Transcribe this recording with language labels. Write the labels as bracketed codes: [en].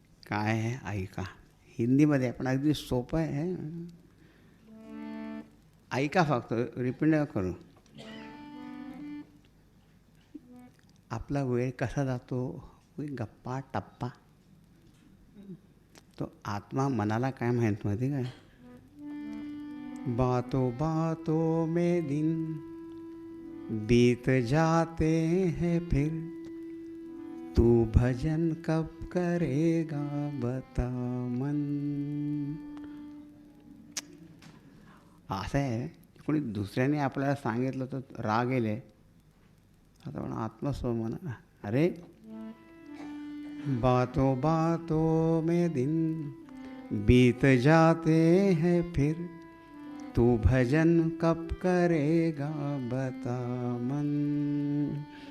[mr] काय आहे ऐका. हिंदीमध्ये पण अगदी सोपं आहे, ऐका फक्त, रिपीट करू. आपला वेळ कसा जातो, गप्पा टप्पा. तो आत्मा मनाला काय माहीत माहिती काय, [hi] बातों बातों में दिन बीत जाते हैं, फिर तू भजन कब करेगा बता मन. [mr] असं आहे, कोणी दुसऱ्याने आपल्याला सांगितलं तर राग येले. आता पण आत्मस्वमन, [hi] अरे बातों बातों में दिन बीत जाते हैं, फिर तू भजन कब करेगा बता मन.